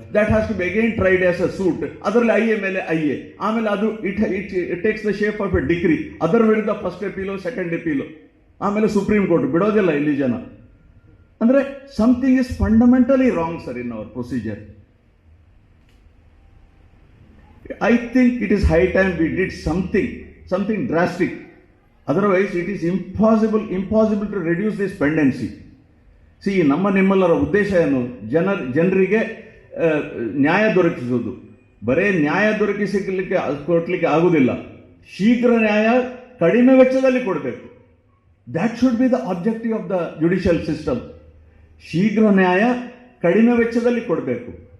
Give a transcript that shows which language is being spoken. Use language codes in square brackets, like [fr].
[en] That has to be again tried as a suit. [kn] ಅದರಲ್ಲಿ IA ಮೇಲೆ IA, ಆಮೇಲೆ ಅದು [en] It takes the shape of a degree. [kn] ಅದರ ವಿರುದ್ಧ ಫಸ್ಟ್ ಅಪೀಲು, ಸೆಕೆಂಡ್ ಅಪೀಲು, ಆಮೇಲೆ ಸುಪ್ರೀಂ ಕೋರ್ಟ್. ಬಿಡೋದಿಲ್ಲ ಇಲ್ಲಿ ಜನ. ಅಂದರೆ [en] Something is fundamentally wrong sir in our procedure. I think it is high time we did something drastic. Otherwise, it is impossible to reduce this pendency. [kn] See, ನಮ್ಮ ನಿಮ್ಮೆಲ್ಲರ ಉದ್ದೇಶ ಏನು? ಜನರಿಗೆ ನ್ಯಾಯ ದೊರಕಿಸುವುದು. ಬರೇ ನ್ಯಾಯ ಕೊಡಲಿಕ್ಕೆ ಆಗುವುದಿಲ್ಲ. ಶೀಘ್ರ ನ್ಯಾಯ ಕಡಿಮೆ ವೆಚ್ಚದಲ್ಲಿ ಕೊಡಬೇಕು. [en] That should be the objective of the judicial system. [kn] ಶೀಘ್ರ ನ್ಯಾಯ ಕಡಿಮೆ ವೆಚ್ಚದಲ್ಲಿ ಕೊಡಬೇಕು.